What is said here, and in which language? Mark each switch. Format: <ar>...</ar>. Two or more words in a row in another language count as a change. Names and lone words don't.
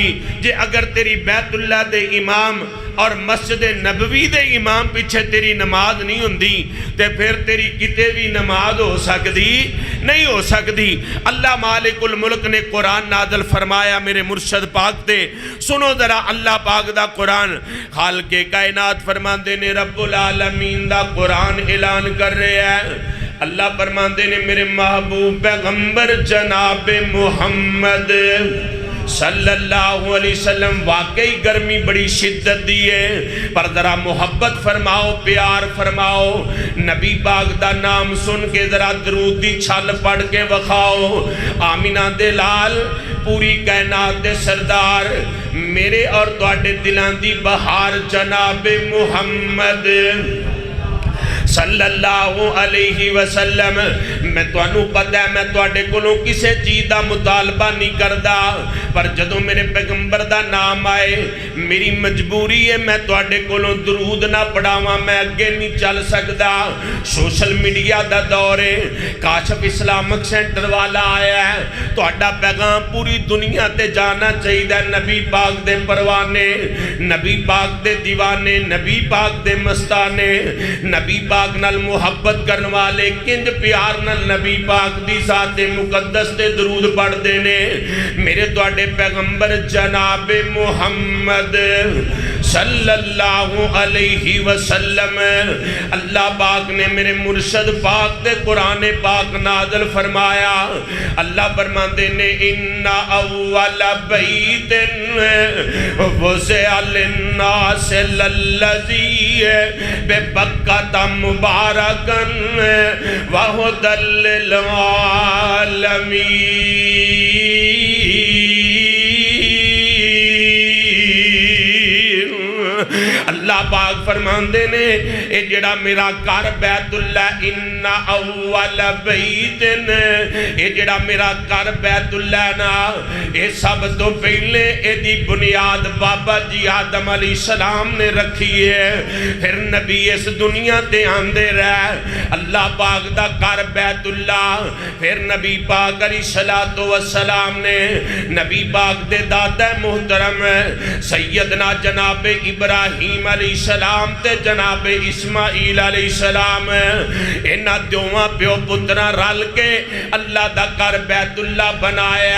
<pa>جے اگر تیری بیت اللہ دے امام اور مسجد نبوی دے امام پیچھے تیری نماز نہیں ہوندی تے فیر تیری کتے بھی نماز ہو سکتی نہیں ہو سکتی. अल्लाह</pa> <ar>مالك الملك</ar> <pa>نے قرآن نازل فرمایا میرے مرشد پاک تے. سنو ذرا اللہ پاک دا قرآن۔ خالقِ کائنات فرماتے نے,</pa> <ar>رب العالمين</ar> <pa>دا قرآن اعلان کر رہے ہیں. اللہ فرماتے نے میرے محبوب پیغمبر جناب محمد</pa> <ar>صلى الله عليه وسلم,</ar> <pa>واقعی گرمی بڑی شدت دی ہے، پر ذرا محبت فرماؤ، پیار فرماؤ. نبی پاک دا نام سن کے ذرا درود دی چھل پڑھ کے وکھاؤ. آمنہ دے لال، پوری کائنات دے سردار، میرے اور تہاڈے دلاں دی بہار جناب محمد</pa> <ar>صلى الله عليه وسلم,</ar> <pa>میں تہانوں پتا ہے میں تہاڈے کولوں</pa> <ur>کسی چیز کا مطالبہ نہیں کرتا,</ur> <pa>پر جدوں میرے پیغمبر کا نام آئے میری مجبوری ہے میں تہاڈے کولوں درود نہ پڑھاواں، میں اگے نہیں چل سکتا.</pa> <en>social media</en> <ur>کا دور ہے، کاشف اسلامک سینٹر والا آیا ہے,</ur> <pa>تہاڈا پیغام پوری دنیا تے جانا چاہیے. نبی پاک دے پروانے، نبی پاک دے دیوانے، نبی پاک دے مستانے، نبی پاک نال محبت کرنے والے کنج پیار نال نبی پاک دی ذات مقدس تے درود پڑھتے نے. میرے تہاڈے پیغمبر جناب محمد</pa> <ar>صلى الله عليه وسلم,</ar> <pa>اللہ پاک نے میرے مرشد پاک تے قرآن پاک نازل فرمایا. اللہ فرماتے نے</pa> <ar>إن أول بيت وضع للناس للذي ببكة مباركا وهدى للعالمين.</ar> <pa>اللہ پاک فرماتے نے یہ جیہڑا میرا گھر بیت اللہ</pa> <ar>إن أول بيت,</ar> <pa>یہ جیہڑا میرا گھر بیت اللہ نہ یہ سب تو پہلے یدی بنیاد بابا جی آدم علیہ السلام نے رکھی ہے. فیر نبی اس دنیا تے آندے رہ، اللہ پاک دا گھر بیت اللہ. فیر نبی پاک</pa> <ar>عليه الصلاة والسلام</ar> <pa>نے نبی پاک دے دادا محترم سیدنا جناب ابراہیم علیہ السلام تے جناب اسماعیل علیہ السلام، انہاں دوواں پیو پترا رل کے اللہ دا گھر بیت اللہ بنایا.</pa>